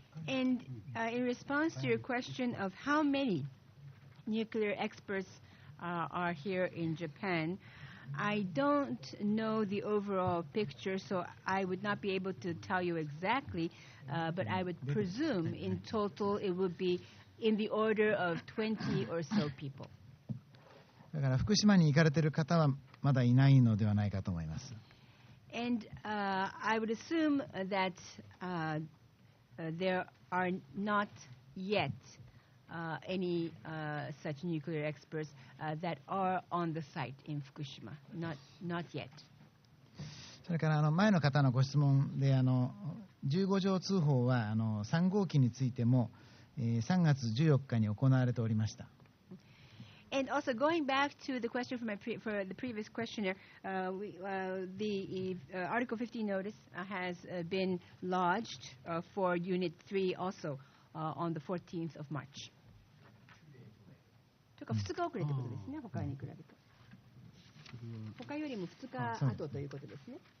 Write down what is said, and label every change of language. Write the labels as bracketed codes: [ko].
[en] And in response to your question of how many nuclear experts are here in Japan, I don't know the overall picture, so I would not be able to tell you exactly, but I would presume in total it would be in the order of 20 or so people. [ja] だから福島に行かれている方はまだいないのではないかと思います。 [en] And I would assume that there are not yet any such nuclear experts that are on the site in Fukushima. Not yet. [ja] それから前の方のご質問で15条通報は3号機についても3月14日に行われておりました。 [en] And also going back to the question for the previous questioner, the Article 15 notice has been lodged for Unit 3 also on the 14th of March. [ja] というか2日遅れということですね、他に比べて。他よりも2日後ということですね。